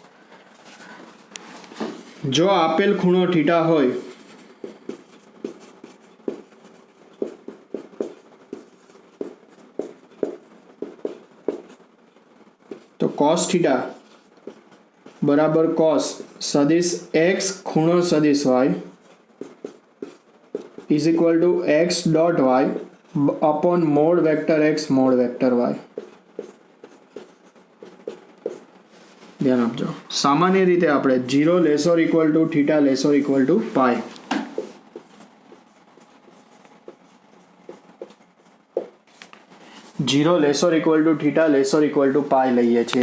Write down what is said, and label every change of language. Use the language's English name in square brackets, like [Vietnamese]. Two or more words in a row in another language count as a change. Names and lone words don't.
[Gujarati] જો આપેલ ખૂણો થીટા હોય તો cos થીટા બરાબર cos સદિશ x ખૂણો સદિશ y [English] is equal to x dot y upon mod vector x mod vector y. [Gujarati] ધ્યાન આપજો. સામાન્ય રીતે આપણે 0 [English] lesser equal to [Gujarati] થીટા [English] lesser equal to [Gujarati] પાઈ. જીરો [English] lesser equal to [Gujarati] થીટા [English] lesser equal to [Gujarati] પાઈ લઈએ છીએ.